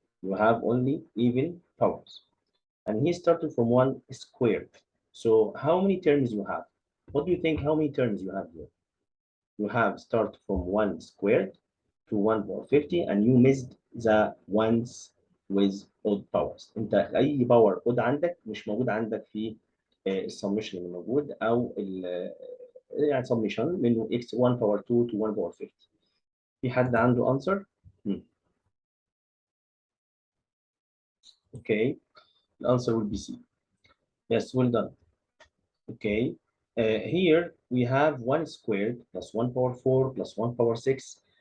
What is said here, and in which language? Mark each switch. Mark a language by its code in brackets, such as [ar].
[en] You have only even powers. And he started from 1 squared. So how many terms you have? What do you think? How many terms you have here? You have start from 1 squared to 1 power 50 and you missed the ones with odd powers. [ar] انت اي باور odd عندك مش موجود عندك في السمشن اللي موجود او يعني سمشن من x 1 power 2 [en] to 1 power 50. [ar] في حد عنده [en] answer؟ Okay, the answer will be C. Yes, well done. Okay, here we have 1 squared plus 1 power 4 plus 1 power 6.